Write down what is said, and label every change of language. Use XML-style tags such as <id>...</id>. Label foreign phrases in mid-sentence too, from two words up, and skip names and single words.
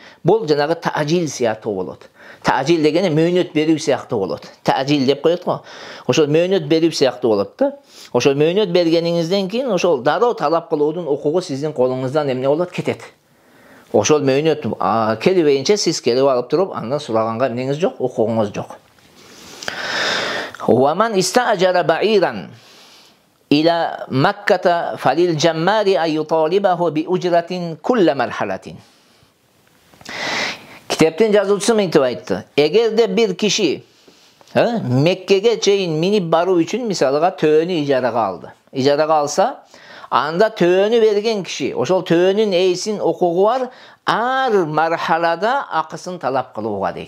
<ky>Бул жанагы таажил сыяктуу болот. Таажил дегени мөөнөт берүү сыяктуу болот. Таажил деп коет го. Ошол мөөнөт берүү сыяктуу болот да. Ошол мөөнөт бергениңизден кийин ошол дароо талап кылуудун укугу сиздин колуңуздан эмне болот? Кетет. Ошол мөөнөт келбейинче сиз келип алып туруп, андан сураганга эмнеңиз жок, укугуңуз жок.</ky> <ar>ومن استأجر بعيرا إلى مكة فللجمار أن يطالبه بأجرة كل مرحلة.</ar> <ky>Kitaptın жазуучусу мынтип айтты. Эгерде бир киши Меккеге чейин минип баруу үчүн мисалга төөнү ижарага алды. Ижарага алса, анда төөнү берген киши, ошол төөнүн ээсинин укугу бар, ар мархалада акысын талап кылууга дейт.</ky>